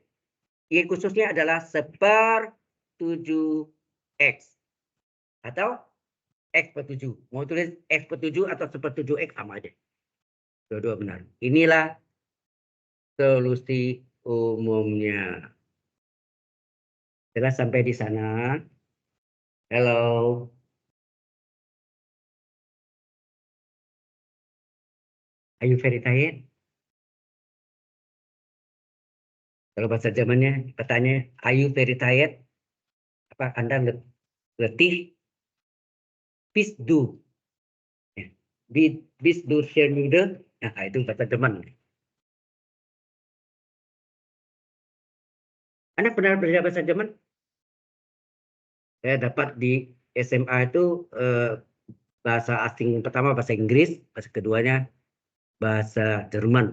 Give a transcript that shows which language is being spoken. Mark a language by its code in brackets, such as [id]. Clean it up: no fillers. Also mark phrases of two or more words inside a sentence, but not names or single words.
[id] Y khususnya adalah 1/7X atau X per 7. Mau tulis X per 7 atau 1/7X sama aja. Dua-dua benar. Inilah solusi umumnya. Jelas sampai di sana? Halo. [en] Are you very tired? [id] Kalau bahasa Jermannya pertanyaan, [en] are you very tired? [id] Apa Anda letih? [de] Bist du? Ya. Bist du sehr müde? [id] Nah, itu bahasa Jerman. Anda pernah belajar bahasa Jerman? Saya dapat di SMA itu bahasa asing pertama bahasa Inggris, bahasa keduanya bahasa Jerman.